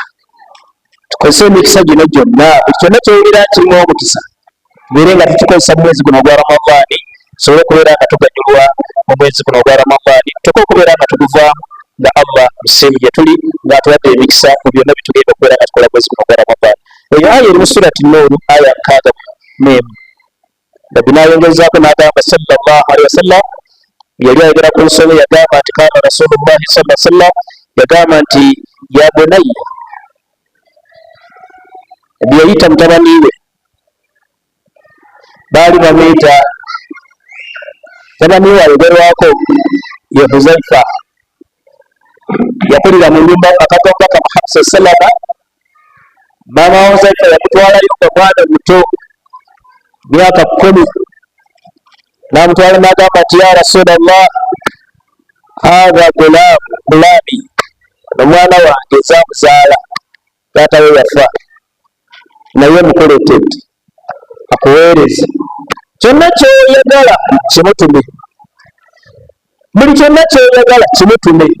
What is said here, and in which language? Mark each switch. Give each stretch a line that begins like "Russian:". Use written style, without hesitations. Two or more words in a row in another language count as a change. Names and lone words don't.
Ganda: Tukozese emikisa gino gyonna, buli kyonna kyowulira kirimu omukisa tubeere nga tukikozesa mu mwezi guno ogwa Ramadhan, tusobole okubeera nga tuganyulwa mu mwezi guno ogwa Ramadhan, tukola okubeera nga tuguvaamu nga Allah musiimi gye tuli ng'atuwadde emikisa mu byonna bitugenda okubeera nga tukola mwezi guno ogwa Ramadhan. Eyo aya eri mu surati Nuuru aya 61. Nabbi n'ayongezaako n'agamba
Arabic: صلى الله عليه وسلم,
Ganda: yali ayogera ku nsonga yagamba nti
Arabic: كان رسول الله صلى الله عليه وسلم
Ganda: yagamba nti
Arabic: يا بني,
Ganda: Nabbi yayita mutabani we, baali bamuyita mutabani we ayogerwako ye Huzaifa, yakulira mu nyumba akatonda ka Muhammad
Arabic: صلى الله عليه وسلم.
Ganda: Maama wa Huzaifa yamutwalayo nga mwana muto myaka 10, n'amutwala n'agamba nti
Arabic: يا رسول الله، هذا غلامي,
Ganda: omwana wange nzaamuzaala, taata we yafa, naye mukoletedde akuweereze kyonna kyoyagala kimutume, buli kyonna kyoyagala kimutume.